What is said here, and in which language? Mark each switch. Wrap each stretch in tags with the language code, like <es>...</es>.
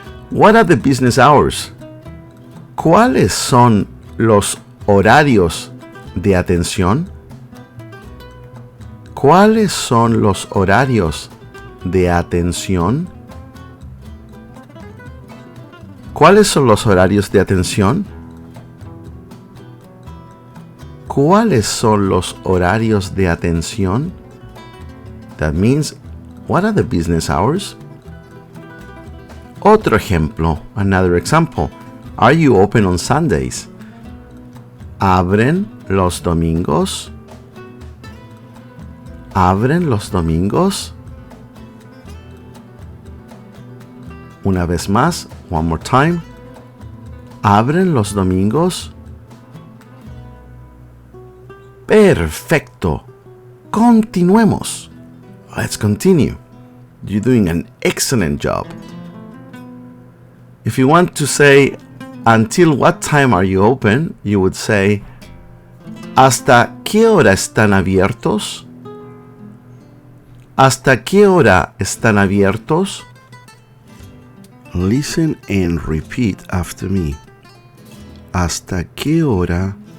<en>What are the business hours?</en> <es>¿Cuáles son los horarios de atención? ¿Cuáles son los horarios de atención? ¿Cuáles son los horarios de atención? ¿Cuáles son los horarios de atención?</es> <en>That means, what are the business hours?</en> <es>Otro ejemplo,</es> <en>another example. Are you open on Sundays?</en> <es>¿Abren los domingos? ¿Abren los domingos? Una vez más,</es> <en>one more time.</en> <es>¿Abren los domingos? Perfecto. Continuemos.</es> <en>Let's continue. You're doing an excellent job. If you want to say, until what time are you open? You would say,</en> <es>¿hasta qué hora están abiertos? ¿Hasta qué hora están abiertos?</es> <en>Listen and repeat after me.</en> <es>¿Hasta qué hora</es>